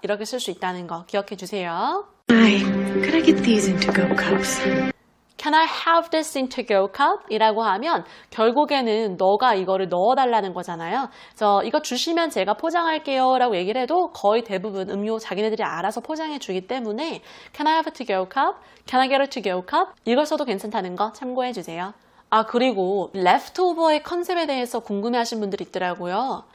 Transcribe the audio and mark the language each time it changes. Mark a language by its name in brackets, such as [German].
[Korean] 이렇게 쓸 수 있다는 거 기억해 주세요. [English] Hi, could I get these in to-go cups? Can I have this in to-go cup? [Korean] 이라고 하면 결국에는 너가 이거를 넣어달라는 거잖아요. 그래서 이거 주시면 제가 포장할게요 라고 얘기를 해도 거의 대부분 음료 자기네들이 알아서 포장해 주기 때문에 [English] Can I have a to-go cup? Can I get a to-go cup? [Korean] 이걸 써도 괜찮다는 거 참고해 주세요. 아, 그리고 leftover의 컨셉에 대해서 궁금해하신 분들이 있더라고요.